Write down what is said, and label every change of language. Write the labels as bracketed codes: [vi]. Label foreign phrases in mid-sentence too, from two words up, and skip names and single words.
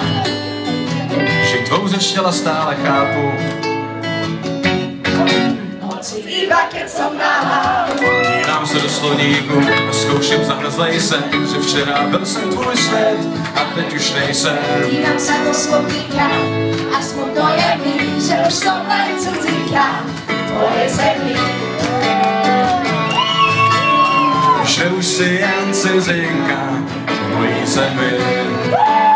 [cs] Že tvou řeč těla stále chápu, [sk] Hoci iba keď som nahá. [cs] dívám se do slovníku a zkouším zahnat zlej sen, že včera byl jsem tvůj svět a teď už nejsem. [sk] Dívám sa do slovníka a smutno je mi, že už som len cudzinka v tvojej zemi. [cs] Že už si jen cizinka v mojí zemi.